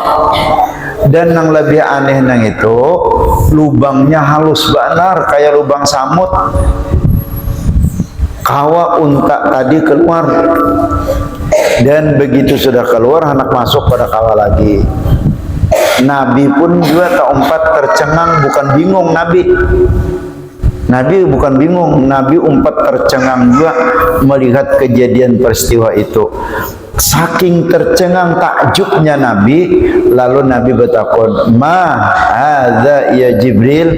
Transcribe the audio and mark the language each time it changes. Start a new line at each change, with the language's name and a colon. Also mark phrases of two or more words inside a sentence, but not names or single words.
Indonesian: Dan yang lebih aneh nang itu, lubangnya halus benar kayak lubang samud. Kawa unta tadi keluar. Dan begitu sudah keluar, hendak masuk pada kawa lagi. Nabi pun juga keempat tercengang, bukan bingung Nabi. Nabi bukan bingung, Nabi umpat tercengang juga melihat kejadian peristiwa itu. Saking tercengang takjubnya Nabi, lalu Nabi bertakon,
Arabic: "ما هذا يا جبريل?"